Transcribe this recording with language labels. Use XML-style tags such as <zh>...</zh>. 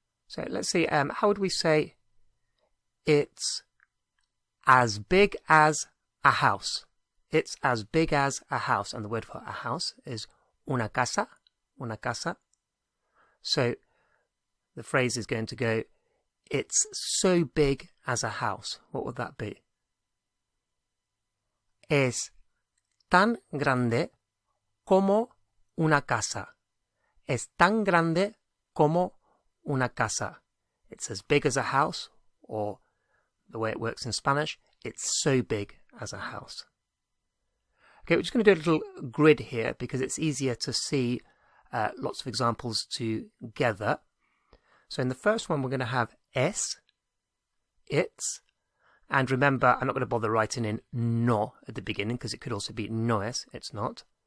<en>So let's see, how would we say it's as big as a house? It's as big as a house. And the word for a house is</en> <es>una casa. Una casa.</es> <en>So the phrase is going to go, it's so big as a house. What would that be?</en> <es>Es tan grande como una casa. Es tan grande como una casa.</es> <en>It's as big as a house, or the way it works in Spanish, it's so big as a house. Okay, we're just going to do a little grid here because it's easier to see lots of examples together. So in the first one, we're going to have es, it's, and remember, I'm not going to bother writing in no at the beginning because it could also be no es, it's not.</en>